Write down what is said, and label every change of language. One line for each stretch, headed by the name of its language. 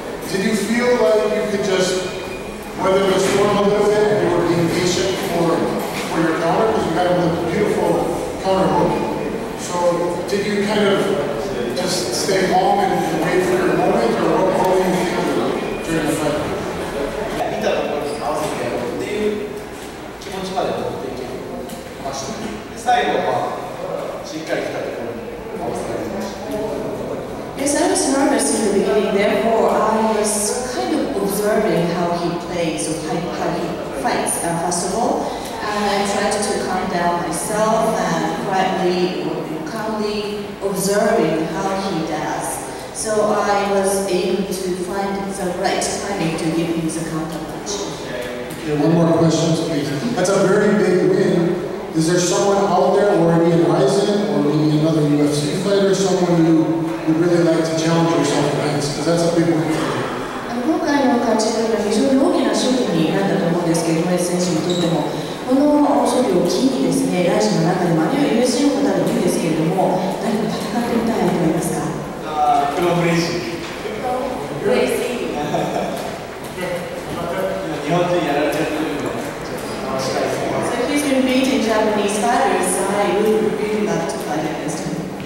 English: Did you feel like you could just weather the storm a little bit and you were being patient for your counter? Because you had a beautiful counter hook. So did you kind of just stay calm and wait for your moment, or what were you thinking during the fight?
Japanese: 見たところに合わせてやろうっていう気持ちまで持っていけましたね。最後はしっかり来たところに合わせられました。
English: Yes, I was nervous in the beginning. Therefore, I was kind of observing how he plays or how he fights. First of all, and I tried to calm down myself and calmly observing how he does. So I was able to find the right timing to give him the counter punch. Okay, one more question, please. That's a very big win. Is there someone out there, or maybe in Rizin, or maybe another UFC fighter, someone you would really like to challenge yourself against? Because that's a big win for you.
Japanese: 今回の勝ちというのは非常に大きな勝利になったと思うんですけども、選手にとっても。この勝利を機にですね、ライジンの中でもあるいは UFC の方でもいいんですけれども、誰か戦ってみたい相手はいますか？プロブレイジー。ブレイジー。日本人やられちゃってるので、楽しかったです。
English: So he's been beating Japanese fighters, so I would really love to fight against him.